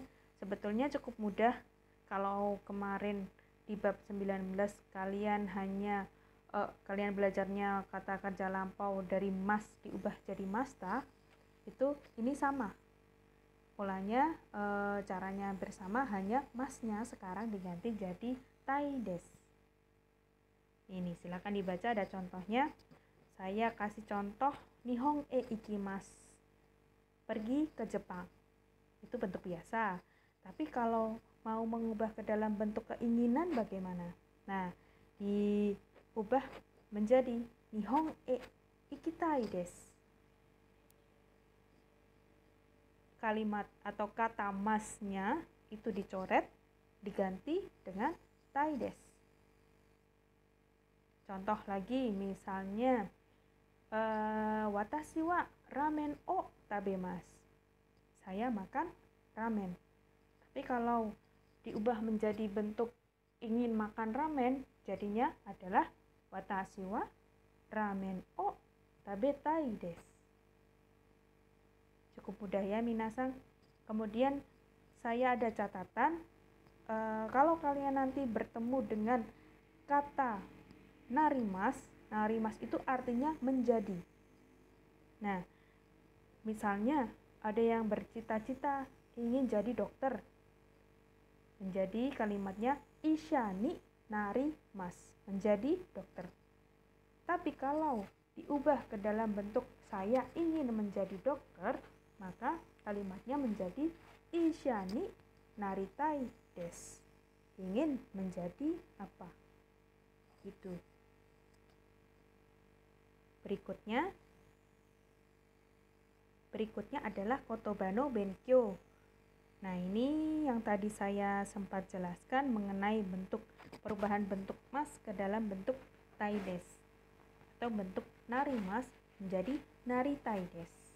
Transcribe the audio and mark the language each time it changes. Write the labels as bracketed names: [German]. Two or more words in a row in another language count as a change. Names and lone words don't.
[Indonesian] Sebetulnya cukup mudah. Kalau kemarin di bab 19 kalian hanya kalian belajarnya kata kerja lampau dari mas diubah jadi masta, itu ini sama polanya, caranya bersama, hanya masnya sekarang diganti jadi taides. Ini silakan dibaca, ada contohnya. Saya kasih contoh [Japanese] 日本へ行きます, [Indonesian] pergi ke Jepang. Itu bentuk biasa. Tapi kalau mau mengubah ke dalam bentuk keinginan bagaimana? Nah, diubah menjadi [Japanese] 日本へ行きたいです. [Indonesian] Kalimat atau kata masnya itu dicoret, diganti dengan taides. Contoh lagi, misalnya [Japanese] 私はラーメンを食べます. [Indonesian] Saya makan ramen. Tapi kalau diubah menjadi bentuk ingin makan ramen, jadinya adalah [Japanese] 私はラーメンを食べたいです. [Indonesian] Cukup mudah ya minasan. Kemudian saya ada catatan, kalau kalian nanti bertemu dengan kata narimas, narimas itu artinya menjadi. Nah, misalnya ada yang bercita-cita ingin jadi dokter, menjadi kalimatnya [Japanese] 医者になります, [Indonesian] menjadi dokter. Tapi kalau diubah ke dalam bentuk saya ingin menjadi dokter, maka kalimatnya menjadi [Japanese] 医者になりたいです. [Indonesian] Ingin menjadi apa? Gitu. Berikutnya adalah [Japanese] 言葉の勉強. [Indonesian] Nah, ini yang tadi saya sempat jelaskan mengenai bentuk perubahan bentuk mas ke dalam bentuk taides atau bentuk narimas menjadi naritaides.